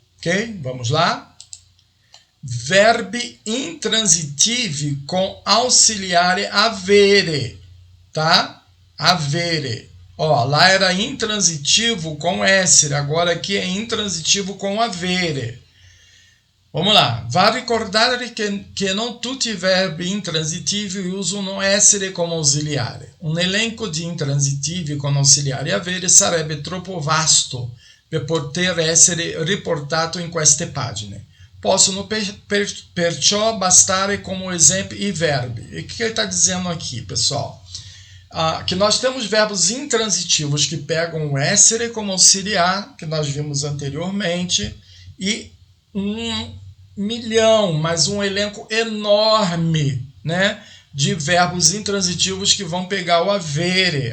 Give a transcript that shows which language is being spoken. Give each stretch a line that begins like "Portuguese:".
Portuguese: Ok? Vamos lá?
Italian: Verbi intransitivi com auxiliare avere,
Portuguese: tá? Avere. Ó, lá era intransitivo com essere, agora aqui é intransitivo com avere. Vamos lá.
Italian: Va ricordare che non tutti i verbi intransitivi usano essere come ausiliare. Un elenco di intransitivi con ausiliare avere sarebbe troppo vasto per poter essere riportato in queste pagine. Possono perciò bastare
Portuguese: como exemplo
Italian: i verbi.
Portuguese: E o que ele está dizendo aqui, pessoal? Que nós temos verbos intransitivos que pegam o essere como auxiliar, que nós vimos anteriormente, e 1 milhão, mas um elenco enorme, né, de verbos intransitivos que vão pegar o avere.